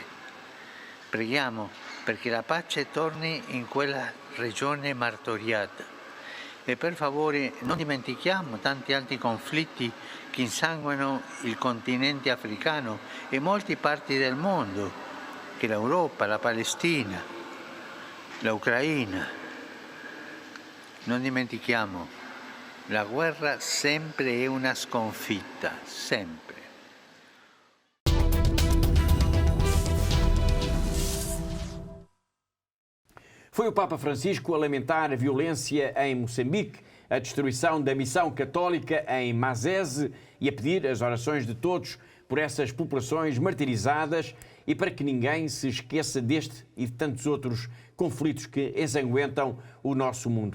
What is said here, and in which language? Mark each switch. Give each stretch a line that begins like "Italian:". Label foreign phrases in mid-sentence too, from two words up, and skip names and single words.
Italian: Preghiamo perché la pace torni in quella regione martoriata e per favore non dimentichiamo tanti altri conflitti che insanguinano il continente africano e molte parti del mondo, che l'Europa, la Palestina, l'Ucraina. Non dimentichiamo, la guerra sempre è una sconfitta, sempre.
Portuguese: Foi o Papa Francisco a lamentar a violência em Moçambique, a destruição da missão católica em Mazese e a pedir as orações de todos por essas populações martirizadas e para que ninguém se esqueça deste e de tantos outros conflitos que ensanguentam o nosso mundo.